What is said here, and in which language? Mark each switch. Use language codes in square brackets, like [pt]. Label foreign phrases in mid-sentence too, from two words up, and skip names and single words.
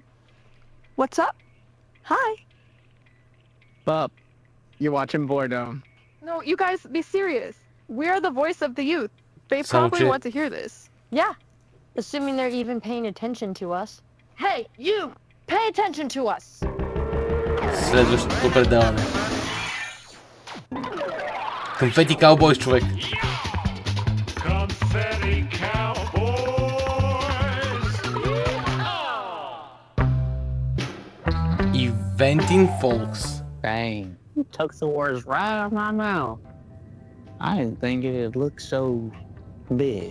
[en] What's up? Hi. Bub, you're watching Boredom. No, you guys, be serious. We're the voice of the youth. They probably want to hear this. Yeah, assuming they're even paying attention to us. Hey, you! Pay attention to us! [bg] Следващото предаване. Конфети Cowboys, човек. [en] Eventing folks. Dang, you took the words right out of my mouth. I didn't think it'd look so big.